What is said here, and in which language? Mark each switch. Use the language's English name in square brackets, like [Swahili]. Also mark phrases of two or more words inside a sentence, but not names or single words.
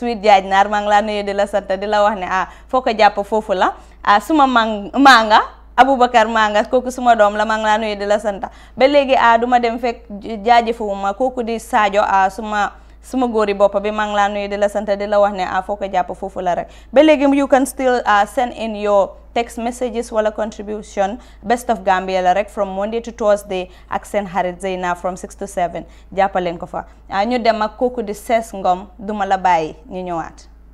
[Wolof] Sweet Jaaj Naar maa ngi laa nuyu di la sant di la wax ne foo ko jàpp foofu la suma manga Aboubacar Manga kooku suma doom la maa ngi laa nuyu di la sant ba léegi duma dem fekk jaajëfuma kooku di Sadio suma góori boppa bi maa ngi laa nuyu di la sant di la wax ne foo ko jàpp foofu la rek ba léegi [English] you can still send in your text messages [Wolof] wala contribution Best of Gambia la rek [English] from Monday to Thursday [Wolof] ak seen xarit Zeyna [English] from 6 to 7 [Wolof] jàppaleen ko fa ñu dem ak kooku di Ses Ngom duma la bàyyi ñu ñëwaat